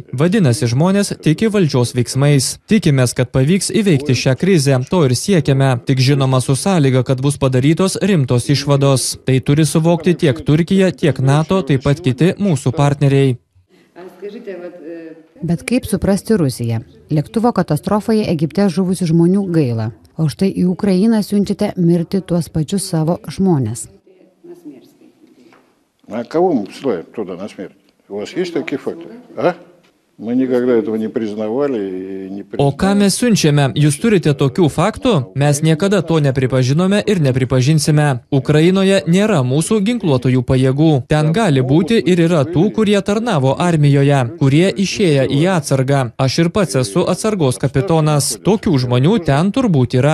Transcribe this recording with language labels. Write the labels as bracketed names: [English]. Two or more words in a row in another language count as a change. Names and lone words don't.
[Lithuanian] Vadinasi, žmonės tiki valdžios veiksmais. Tikimės, kad pavyks įveikti šią krizę, to ir siekiame, tik žinoma su sąlyga, kad bus padarytos rimtos išvados. Tai turi suvokti tiek Turkija, tiek NATO, taip pat kiti mūsų partneriai. Bet kaip suprasti Rusiją? Lėktuvo katastrofoje Egipte žuvusių žmonių gaila, o štai į Ukrainą siunčiate mirti tuos pačius savo žmones. [Russian] А кого мы посылаем туда на смерть? У вас есть такие факты? А? Мы никогда этого не признавали и не признавали. [Lithuanian] O ką mes siunčiame? Jūs turite tokių faktų? Mes niekada to nepripažinome ir nepripažinsime. Ukrainoje nėra mūsų ginkluotojų pajėgų. Ten gali būti ir yra tų, kurie tarnavo armijoje, kurie išėję į atsargą. Aš ir pats esu atsargos kapitonas. Tokių žmonių ten turbūt yra.